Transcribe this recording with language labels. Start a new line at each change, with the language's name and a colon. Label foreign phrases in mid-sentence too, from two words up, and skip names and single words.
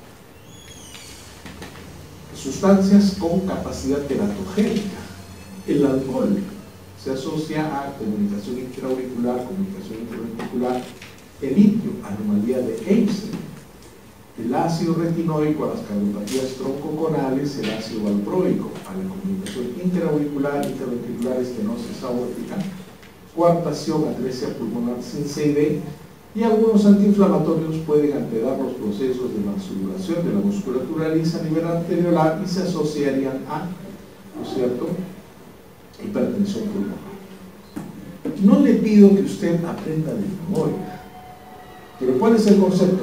Spanish: Sustancias con capacidad teratogénica. El alcohol se asocia a comunicación interauricular, comunicación interventricular. El litio, anomalía de Einstein. El ácido retinoico a las cardiopatías troncoconales, el ácido valproico a la comunicación interauricular, interventricular, estenosis aórtica, coartación, atresia pulmonar sin CID, y algunos antiinflamatorios pueden alterar los procesos de vasoduración de la musculatura lisa a nivel arteriolar y se asociarían a, ¿no es cierto?, hipertensión pulmonar. No le pido que usted aprenda de memoria, pero ¿cuál es el concepto?